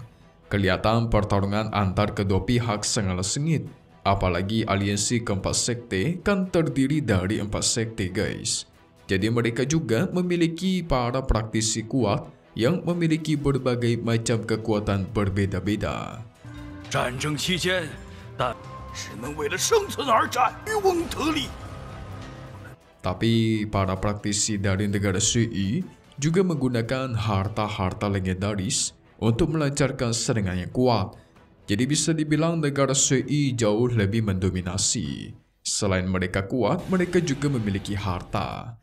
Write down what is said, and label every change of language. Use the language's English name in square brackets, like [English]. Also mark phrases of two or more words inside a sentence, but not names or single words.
[Indonesian] Kelihatan pertarungan antar kedua pihak sangatlah sengit. Apalagi aliansi keempat sekte kan terdiri dari 4 sekte guys. Jadi mereka juga memiliki para praktisi kuat yang memiliki berbagai macam kekuatan berbeda-beda. [Chinese] 战争期间，但人们为了生存而战，渔翁得利。 [Indonesian] Tapi para praktisi dari negara Sui juga menggunakan harta-harta legendaris untuk melancarkan serangan yang kuat. Jadi bisa dibilang negara Sui jauh lebih mendominasi. Selain mereka kuat, mereka juga memiliki harta.